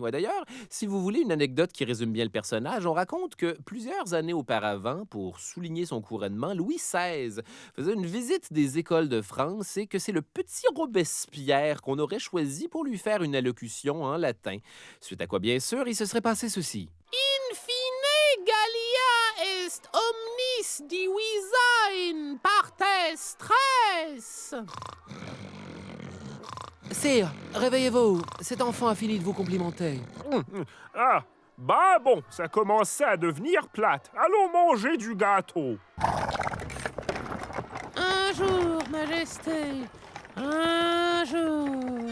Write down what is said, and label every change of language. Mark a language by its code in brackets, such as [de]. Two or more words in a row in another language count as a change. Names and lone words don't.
[fr] Ouais, d'ailleurs, si vous voulez une anecdote qui résume bien le personnage, on raconte que plusieurs années auparavant, pour souligner son couronnement, Louis XVI faisait une visite des écoles de France et que c'est le petit Robespierre qu'on aurait choisi pour lui faire une allocution en latin. Suite à quoi, bien sûr, il se serait passé ceci. [la] Infine Gallia est omnis divisa in partes tres. [fr] Sire, réveillez-vous. Cet enfant a fini de vous complimenter. Ah, bah bon, ça commençait à devenir plate. Allons manger du gâteau. Un jour, Majesté, un jour.